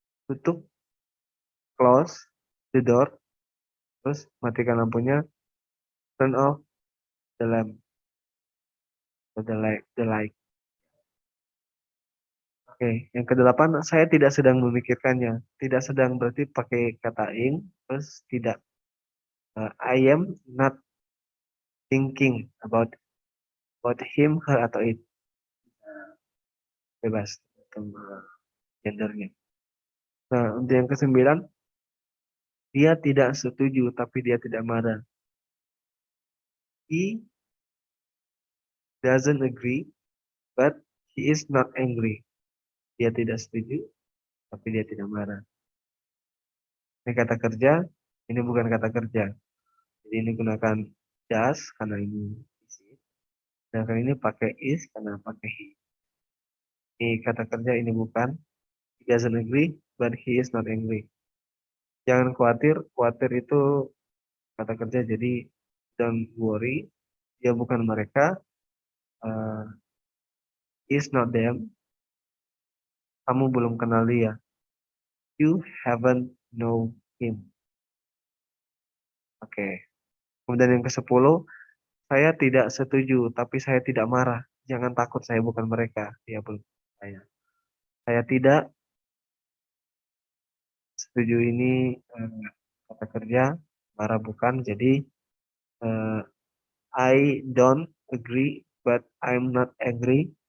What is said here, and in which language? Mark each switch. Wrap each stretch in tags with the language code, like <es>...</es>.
<id>Tutup,</id> <en>close the door.</en> <id>Terus matikan lampunya.</id> <en>Turn off the lamp. The light.</en> <id>Oke, yang kedelapan, saya tidak sedang memikirkannya. Tidak sedang berarti pakai kata ing, terus tidak.</id> <en>I am not thinking about him, her, atau it.</en> <id>Bebas tentang gendernya. Nah, untuk yang kesembilan, dia tidak setuju, tapi dia tidak marah.</id> <en>He doesn't agree, but he is not angry.</en> <id>Dia tidak setuju, tapi dia tidak marah. Ini kata kerja, ini bukan kata kerja. Jadi ini gunakan does, karena ini isi. Sedangkan ini pakai is, karena pakai he. Ini kata kerja, ini bukan.</id> <en>He doesn't agree, but he is not angry.</en> <id>Jangan khawatir, khawatir itu kata kerja, jadi</id> <en>don't worry.</en> <id>Dia bukan mereka,</id> <en>is not them.</en> <id>Kamu belum kenal dia.</id> <en>You haven't know him.</en> <id>Oke. Kemudian yang ke-10, saya tidak setuju, tapi saya tidak marah. Jangan takut, saya bukan mereka. Dia belum saya. Saya tidak setuju ini kata kerja, marah bukan.</id> <en>Jadi I don't agree, but I'm not angry.</en>